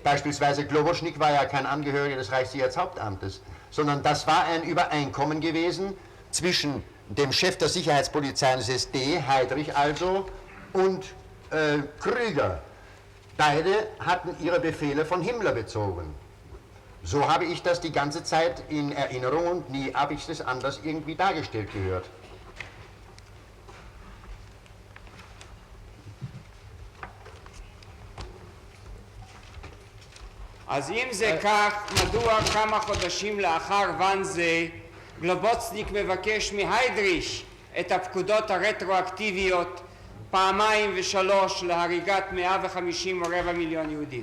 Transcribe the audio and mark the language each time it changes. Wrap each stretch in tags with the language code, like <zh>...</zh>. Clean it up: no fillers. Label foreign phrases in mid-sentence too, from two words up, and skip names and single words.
<de>Beispielsweise Globoschnik war ja kein Angehöriger des Reichssicherheitshauptamtes, sondern das war ein Übereinkommen gewesen zwischen dem Chef der Sicherheitspolizei des SD, Heydrich also, und Krüger. Beide hatten ihre Befehle von Himmler bezogen. So habe ich das die ganze Zeit in Erinnerung und nie habe ich das anders irgendwie dargestellt gehört.</de> <he>אז אם זה כך, מדוע כמה חודשים לאחר ואן זה גלובוצניק מבקש מהיידריש את הפקודות הרטרואקטיביות פעמיים ושלוש להריגת 150 או רבע מיליון יהודים?</he>